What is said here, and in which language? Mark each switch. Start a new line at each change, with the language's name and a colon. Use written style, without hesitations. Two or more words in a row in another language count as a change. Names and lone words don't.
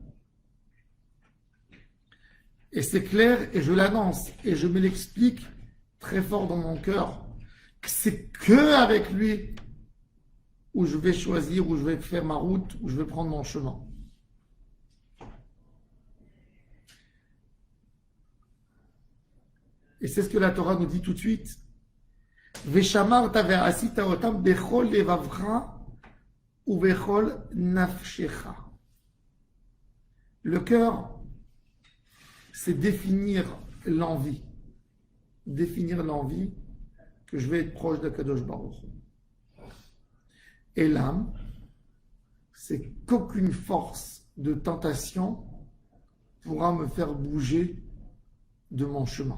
French: Et c'est clair, et je l'annonce, et je me l'explique très fort dans mon cœur, que c'est que avec lui où je vais choisir, où je vais faire ma route, où je vais prendre mon chemin. Et c'est ce que la Torah nous dit tout de suite.
Hebrew: ושמרת ועשית אותם בכל לבבך ובכל נפשך.
French: Le cœur, c'est définir l'envie. Définir l'envie que je vais être proche d'
Hebrew: הקדוש ברוך הוא.
French: Et l'âme, c'est qu'aucune force de tentation pourra me faire bouger de mon chemin.